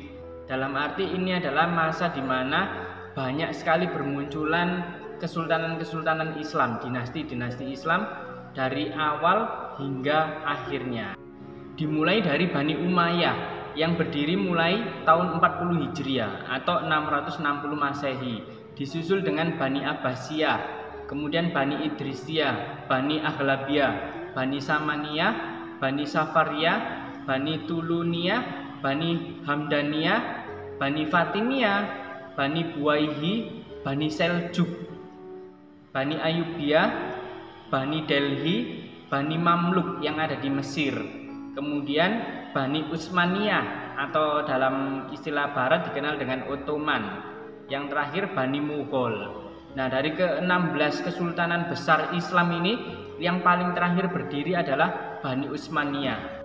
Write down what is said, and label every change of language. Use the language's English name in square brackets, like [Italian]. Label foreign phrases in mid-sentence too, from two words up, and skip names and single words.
[Indonesian] Dalam arti ini adalah masa di mana banyak sekali bermunculan kesultanan-kesultanan Islam, dinasti-dinasti Islam dari awal hingga akhirnya. Dimulai dari Bani Umayyah yang berdiri mulai tahun 40 Hijriah atau 660 Masehi, disusul dengan Bani Abbasiyah, kemudian Bani Idrisiyah, Bani Aghlabiyah, Bani Samaniyah, Bani Safariyah, Bani Tuluniyah, Bani Hamdaniyah, Bani Fatimiyah, Bani Buwaihi, Bani Seljuk. Bani Ayyubiyah, Bani Delhi, Bani Mamluk yang ada di Mesir, kemudian Bani Utsmaniyah atau dalam istilah barat dikenal dengan Ottoman, yang terakhir Bani Mughal. Nah, dari ke-16 kesultanan besar Islam ini, yang paling terakhir berdiri adalah Bani Utsmaniyah.